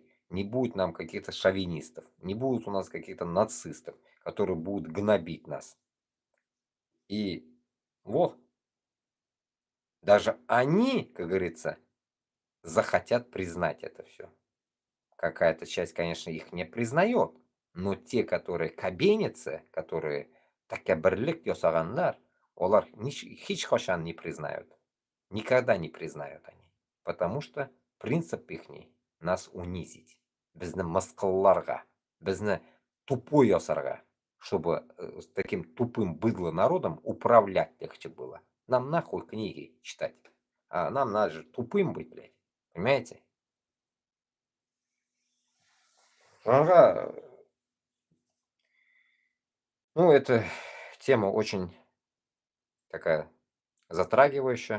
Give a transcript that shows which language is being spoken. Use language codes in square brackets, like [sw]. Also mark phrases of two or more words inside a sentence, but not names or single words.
[ru] Не будет нам каких-то шовинистов. Не будет у нас каких-то нацистов, которые будут гнобить нас. И вот, даже они, как говорится, захотят признать это все. Какая-то часть, конечно, их не признает. Но те, которые кабенятся, которые [tt] такаббарлык ясаганнар, олар хич кашан [ru] не признают. Никогда не признают они. Потому что принцип их нас унизить. [tt] Безне мысқылларға, безне тупой ясарға, [ru] чтобы с таким тупым быдло народом управлять легче было. Нам нахуй книги читать. А нам надо же тупым быть, блядь. Понимаете? Ага. Ну, эта тема очень такая затрагивающая.